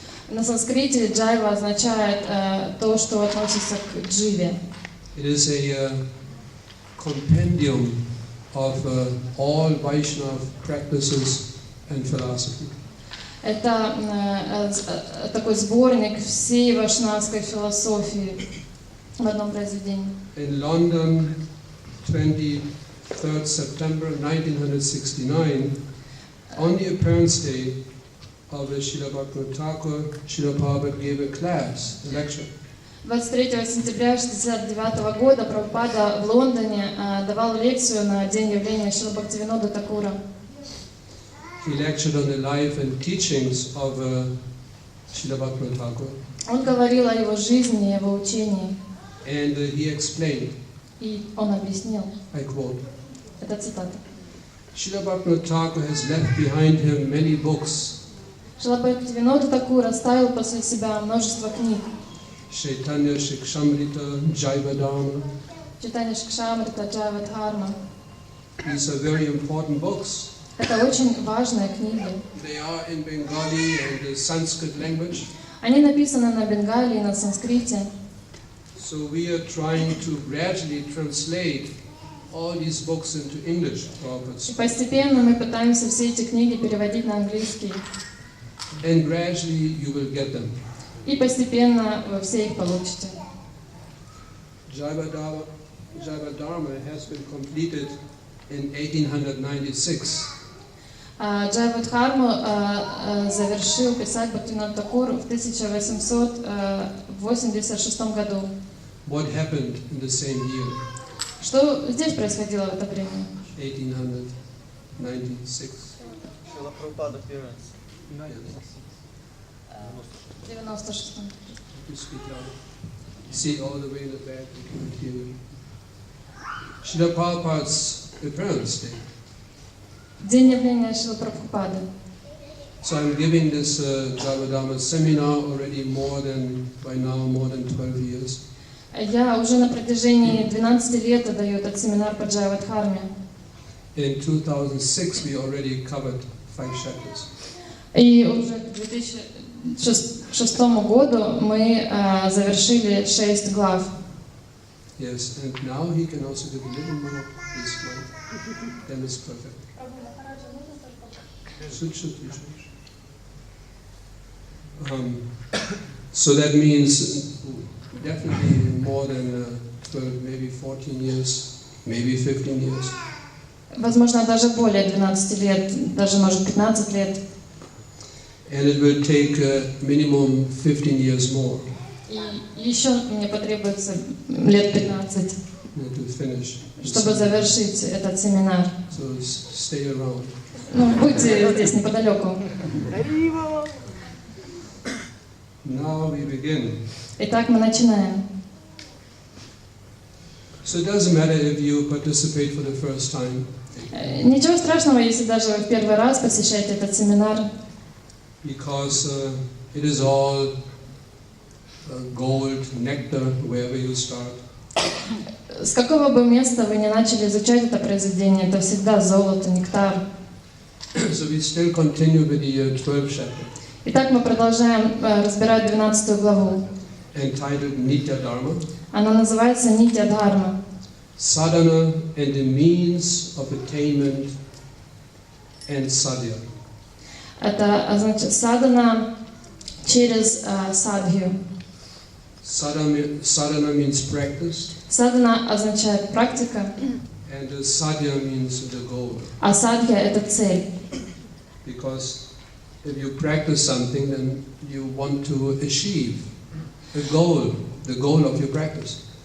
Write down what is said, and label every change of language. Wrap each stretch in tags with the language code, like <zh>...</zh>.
<ru>На санскрите джайва означает то, что относится к дживе.</ru> <en>It is a compendium of all Vaishnava practices and philosophy.</en> <ru>Это такой сборник всей вайшнавской философии в одном произведении.</ru> <en>In London, 23rd September 1969, on the appearance day of Srila Bhaktivinoda Thakur, Srila Prabhupada gave a class, a lecture.</en> <ru>23 сентября 1969 года Прабхупада в Лондоне давал лекцию на день явления Шрила Бхактивинода Такура.</ru> <en>He lectured on the life and teachings of Srila Bhaktivinoda Thakur.</en> <ru>Он говорил о его жизни, его учении.</ru> <en>And he explained,</en> <ru>И он объяснил,</ru> <en>I quote,</en> <ru>это цитата.</ru> <en>Srila Bhaktivinoda Thakur has left behind him many books.</en> <ru>Шрила Бхактивинода Такур оставил после себя множество книг.</ru> <en>Chaitanya Shikshamrita, Jaiva Dharma.</en> <ru>Читание Шикшамрита, Джайва Дхарма.</ru> <en>These are very important books.</en> <ru>Это очень важные книги.</ru> <en>They are in Bengali and the Sanskrit language.</en> <ru>Они написаны на бенгале и на санскрите.</ru> <en>So we are trying to gradually translate all these books into English for our</en> <ru>И</ru> <en>participants.</en> <ru>постепенно мы пытаемся все эти книги переводить на английский.</ru> <en>And gradually you will get them.</en> <ru>И постепенно вы все их получите.</ru> <en>Jaiva Dharma has been completed in 1896.</en> <ru>Джайва Дхарму завершил писать Бхактивинод Такур в 1886 году.</ru> <en>What happened in the same year?</en> <ru>Что здесь происходило в это время?</ru> <en>1896. Шрила Прабхупада appearance.</en> <ru>96-м.</ru> <en>You speak louder. See all the way in the back, you can hear you. Srila Prabhupada's appearance day.</en> <ru>День явления Шрилы Прабхупады.</ru> <en>So I'm giving this Jaiva seminar already more than 12 years.</en> <ru>Я уже на протяжении 12 лет даю этот семинар по Джайва дхарме.</ru> <en>In 2006 we already covered 5 chapters.</en> <ru>И уже к 2006 году мы завершили 6 глав.</ru> <en>Yes, and now he can also give a little more this way. Then it's perfect. Should. So that means definitely more than 12, maybe 14 years, maybe 15 years.</en> <ru>Возможно, даже более 12 лет, даже, может, 15 лет.</ru> <en>And it will take minimum 15 years more.</en> <ru>И еще мне потребуется лет 15,</ru> <en>To finish.</en> <ru>чтобы завершить этот семинар.</ru> <en>So stay around.</en> <ru>Ну, будьте здесь неподалеку.</ru> <en>Now we begin.</en> <ru>Итак, мы начинаем.</ru> <en>So it doesn't matter if you participate for the first time.</en> <ru>Ничего страшного, если даже вы в первый раз посещаете этот семинар.</ru> <en>Because it is all gold, nectar, wherever you start.</en> <ru>С какого бы места вы ни начали изучать это произведение, это всегда золото, нектар.</ru> <en>So we still continue with the 12th chapter.</en> <ru>Итак, мы продолжаем разбирать 12 главу.</ru> <en>Entitled Nitya Dharma.</en> <ru>Она называется Нитья Дхарма.</ru> <en>Sadhana and the means of attainment and sadhya.</en> <ru>Это значит садхана через садхью.</ru> <en>Sadhana means practice.</en> <ru>Садхана означает практика,</ru> <en>And the sadhya means the goal.</en> <ru>а садхья это цель.</ru> <en>Because if you practice something, then you want to achieve a goal, the goal of your practice.</en>